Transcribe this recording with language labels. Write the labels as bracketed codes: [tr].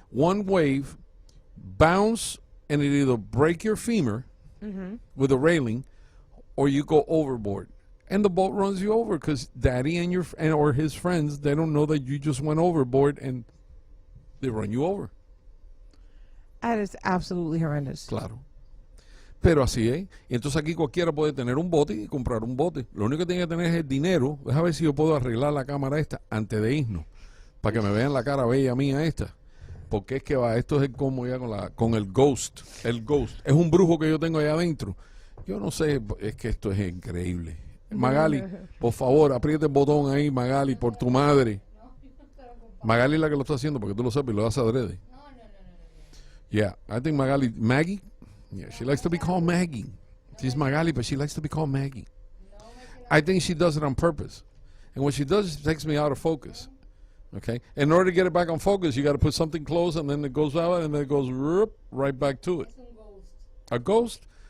[en] One wave, bounce, and it either break your femur with a railing, or you go overboard. And the boat runs you over because daddy or his friends, they don't know that you just went overboard, and they run you over. That is absolutely horrendous. [es] Claro. Pero así es. Y entonces aquí cualquiera puede tener un bote y comprar un bote. Lo único que tiene que tener es el dinero. Déjame ver si yo puedo arreglar la cámara esta antes de irnos, para que me vean la cara bella mía esta. Porque es que va, esto es como ya con el ghost. El ghost. Es un brujo que yo tengo allá adentro. Yo no sé, es que esto es increíble. Magali, por favor, apriete el botón ahí, Magali, por tu madre. Magali es la que lo está haciendo, porque tú lo sabes y lo hace adrede. [en] Yeah, I think Maggie, yeah, she likes to be called Maggie. She's Magali, but she likes to be called Maggie. I think she does it on purpose. And what she does is she takes me out of focus. Okay? In order to get it back on focus, you got to put something close, and then it goes out, and then it goes right back to it. A ghost?